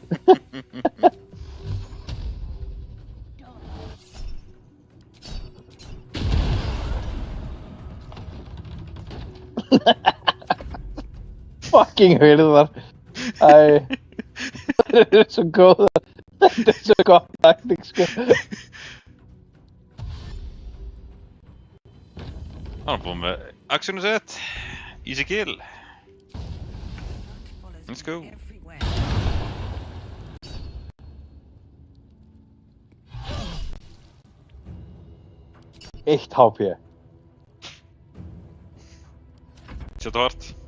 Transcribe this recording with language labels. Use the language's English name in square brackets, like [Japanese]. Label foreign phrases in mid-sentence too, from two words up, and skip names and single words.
[Icelandic] Fucking hurðar. Það er svo góða. Þetta er svo gott taktík, sko. Hann er búinn með actionu sitt. [English] Easy kill. Let's go. [Icelandic] Eitt HP. Sjötu hart.